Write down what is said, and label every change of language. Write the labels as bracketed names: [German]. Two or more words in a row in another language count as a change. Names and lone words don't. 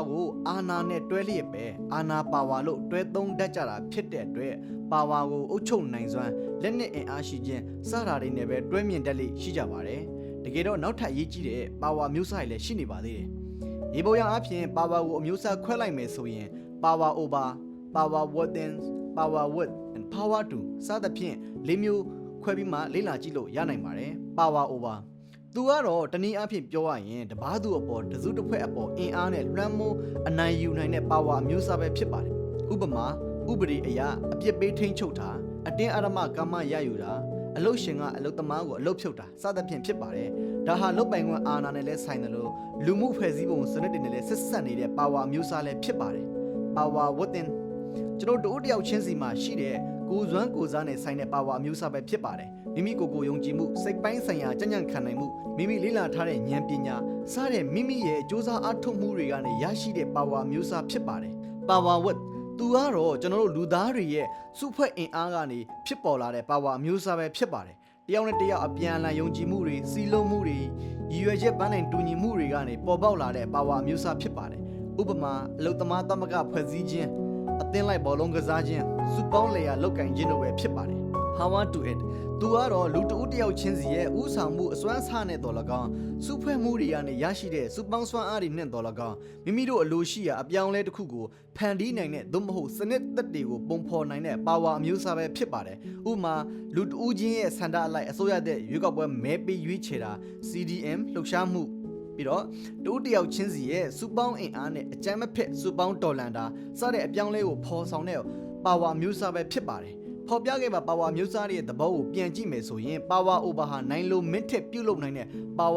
[Burmese] ကိုအာဏာနဲ့တွဲလျက်ပဲအာဏာပါဝါလို့တွဲသုံးတတ်ကြတာဖြစ်တဲ့အတွက်ပါဝါကိုအုပ်ချုပ်နိုင်စွမ်းလက်နက်အင်အားရှိခြင်းစတာတွေနဲ့ပဲတွဲမြင်တတ်လိရှိကြပါတယ်တကယ်တော့နောက်ထပ်အရေးကြီးတဲ့ပါဝါမျိုး စားတွေလည်းရှိနေပါသေးတယ်ရေပေါ်ရအဖြစ်ပါဝါကိုအမျိုးအစားခွဲလိုက်မယ်ဆိုရင် [English] power over power within power with and power to [Burmese] စသဖြင့်၄မျိုးခွဲပြီးမှလေ့လာကြည့် လို့ရနိုင်ပါတယ် [English] power over [Burmese] သူကတော့တနည်းအားဖြင့်ပြောရရင်တဘာသူအပေါ်တစုတစ်ဖွဲ့အပေါ်အင်အားနဲ့လွှမ်းမိုးအနိုင်ယူနိုင်တဲ့ power အမျိုးအစားပဲဖြစ်ပါတယ်ဥပမာဥပဒေအရာအပြစ်ပေးထိန်းချုပ်တာအတင်းအဓမ္မကာမရယူတာအလုတ်ရှင်ကအလုတ်သမားကိုအလုတ်ဖြုတ်တာစသဖြင့်ဖြစ်ပါတယ်ဒါဟာလုတ်ပိုင်ခွင့်အာဏာနဲ့လည်းဆိုင်တယ်လို့လူမှုဖွဲ့စည်းပုံစနစ်တွေနဲ့လည်းဆက်ဆက်နေတဲ့ power မျိုးစားလည်းဖြစ်ပါတယ် [English] power within [Burmese] ကျွန်တော်တို့တယောက်ချင်းစီမှာရှိတဲ့ကိုယ်စွမ်းကိုယ်စားနဲ့ ဆိုင်တဲ့ power မျိုးစားပဲဖြစ်ပါတယ်မိမိကိုယ်ကိုယုံကြည်မှုစိတ်ပိုင်းဆိုင်ရာကြံ့ကြံ့ခံနိုင်မှုမိမိလေ့လာထားတဲ့ဉာဏ်ပညာစတဲ့မိမိရဲ့စူးစမ်းအားထုတ်မှုတွေကနေရရှိတဲ့ power မျိုးစားဖြစ်ပါတယ် [English] power with [Burmese] သူကတော့ကျွန်တော်တို့လူသားတွေရဲ့စုဖွဲ့အင်အားကနေဖြစ်ပေါ်လာတဲ့ power မျိုးစားပဲ ဖြစ်ပါတယ်တယောက်နဲ့တယောက်အပြန်အလှန်ယုံကြည်မှုတွေစီးလုံးမှုတွေရည်ရွယ်ချက်ပန်းနိုင်တူညီမှုတွေကနေပေါ်ပေါက်လာတဲ့ power မျိုးစားဖြစ်ပါတယ်ဥပမာအလုသမားသမဂဖွဲ့စည်းခြင်းအသင်းလိုက်ဘောလုံးကစားခြင်းစု ပေါင်းလေယာလောက်ကင်ခြင်းတို့ပဲဖြစ်ပါတယ် [English] Power to it [Burmese] သူကတော့လူတဦးတယောက်ချင်းစီရဲ့ဥဆောင်မှုအစွမ်းစားနဲ့တော်လကောင်စုဖွဲ့မှုတွေကနေရရှိတဲ့စု ပေါင်းစွမ်းအားတွေနဲ့တော်လကောင်မိမိတို့အလိုရှိရာအပြောင်းလဲတစ်ခုကိုဖန်တီးနိုင်တဲ့သို့မဟုတ်စနစ်သက်တွေကိုပုံဖော်နိုင်တဲ့ power အမျိုးအစားပဲဖြစ်ပါတယ်ဥပမာလူတဦးချင်းရဲ့ဆန္ဒအလိုက်အစိုးရတဲ့ရွေးကောက်ပွဲမဲပေးရွေးချယ်တာ CDM လှုပ်ရှားမှုပြီးတော့တူတယောက်ချင်းစီရဲ့စုပေါင်းအင်အားနဲ့အကြမ်းမဖက်စုပေါင်းတော်လန်တာစတဲ့အပြောင်းလဲကိုဖော်ဆောင်တဲ့ power မျိုးစားပဲဖြစ်ပါတယ်ဖော်ပြခဲ့ပါ power မျိုးစားရဲ့သဘောကိုပြန်ကြည့်မယ်ဆိုရင် [English] power over [Burmese] ဟာနိုင်လို့မင်းထက်ပြုတ်လုပ်နိုင်တဲ့ power